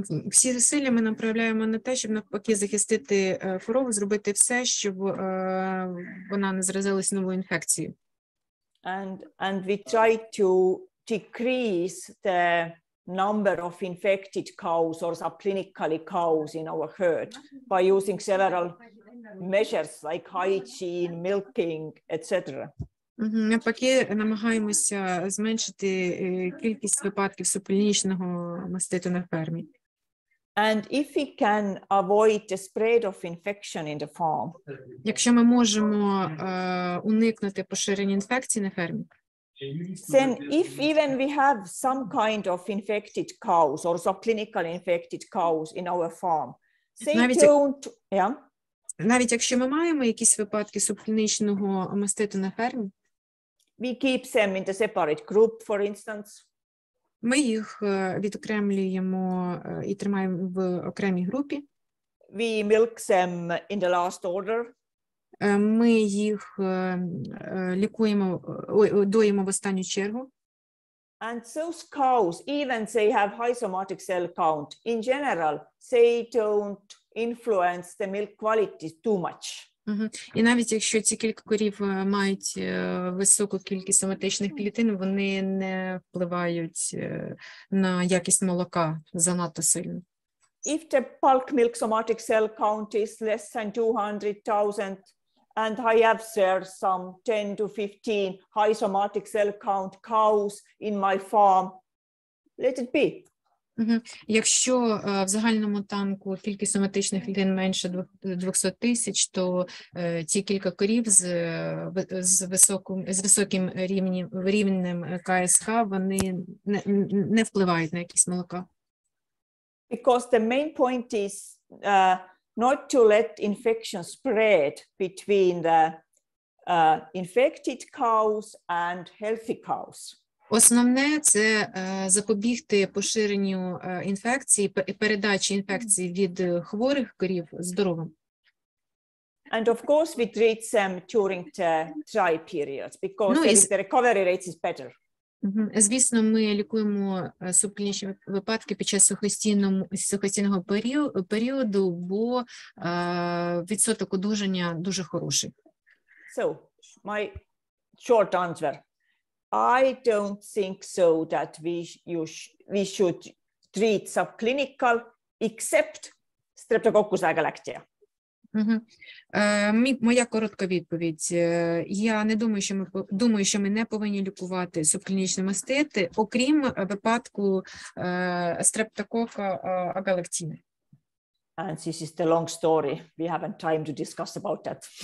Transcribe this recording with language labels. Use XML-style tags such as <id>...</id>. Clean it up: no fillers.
<uk>Всі зусилля ми направляємо на те, щоб навпаки захистити корову, зробити все, щоб вона не заразилась новою інфекцією.</uk> <en>And we try to decrease the number of infected cows or subclinically cows in our herd by using several measures like hygiene, milking, etc.</en> <uk>Навпаки, намагаємося зменшити кількість випадків субклінічного маститу на фермі.</uk> <en>And if we can avoid the spread of infection in the farm.</en> <uk>Якщо ми можемо уникнути поширення інфекцій на фермі.</uk> <en>Then if even we have some kind of infected cows or subclinical infected cows in our farm, they</en> <uk>навіть якщо ми маємо якісь випадки субклінічного маститу на фермі,</uk> <en>we keep them in the separate group, for instance.</en> <uk>Ми їх відокремлюємо і тримаємо в окремій групі.</uk> <en>We milk them in the last order.</en> <uk>Ми їх лікуємо, доїмо в останню чергу.</uk> <en>And those cows, even they have high somatic cell count, in general, they don't influence the milk quality too much.</en> <uk>І навіть якщо ці кілька корів мають високу кількість соматичних клітин, вони не впливають на якість молока занадто сильно.</uk> <en>If the bulk milk somatic cell count is less than 200,000, and I have there some 10 to 15 high somatic cell count cows in my farm, let it be.</en> <uk>Якщо в загальному танку кількість соматичних клітин менше 200 тисяч, то ті кілька корів з високим рівнем КСХ, вони не впливають на якість молока.</uk> <en>Because the main point is not to let infection spread between the infected cows and healthy cows.</en> <uk>Основне – це запобігти поширенню інфекцій, передачі інфекцій від хворих корів здоровим.</uk> <en>And of course we treat them during the dry periods because the recovery rate is better.</en> <uk>Звісно, ми лікуємо субклінічні випадки під час сухостійного періоду, бо відсоток одужання дуже хороший.</uk> <en>So, my short answer. I don't think so that we should treat subclinical except Streptococcus agalactiae.</en> <uk>Моя коротка відповідь. Я не думаю, що ми не повинні лікувати субклінічні мастити, окрім випадку стрептокока агалактіни.</uk> <en>And this is the long story. We haven't time to discuss about that.</en>